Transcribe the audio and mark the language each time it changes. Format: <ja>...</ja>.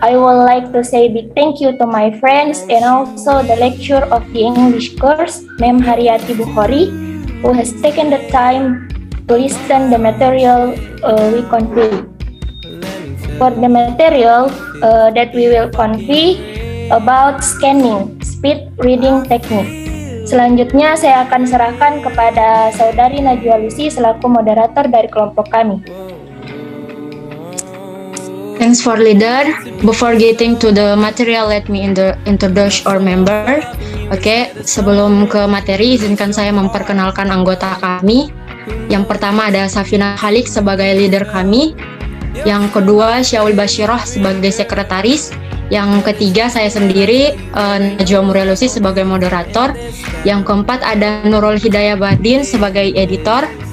<en>I would like to say big thank you to my friends and also the lecturer of the English course, Mem Haryati Bukhari, who has taken the time to listen the material we convey. For the material that we will convey about scanning, speed reading technique.</en> <id>Selanjutnya saya akan serahkan kepada Saudari Najwa Lucy selaku moderator dari kelompok kami.</id> <en>Thanks for leader. Before getting to the material, let me introduce our member.</en> <id>Sebelum ke materi, izinkan saya memperkenalkan anggota kami. Yang pertama ada Safina Halik sebagai leader kami. Yang kedua Syaul Basyirah sebagai sekretaris. Yang ketiga saya sendiri Najwa Murielusi sebagai moderator. Yang keempat ada Nurul Hidayah Bardin sebagai editor.</id>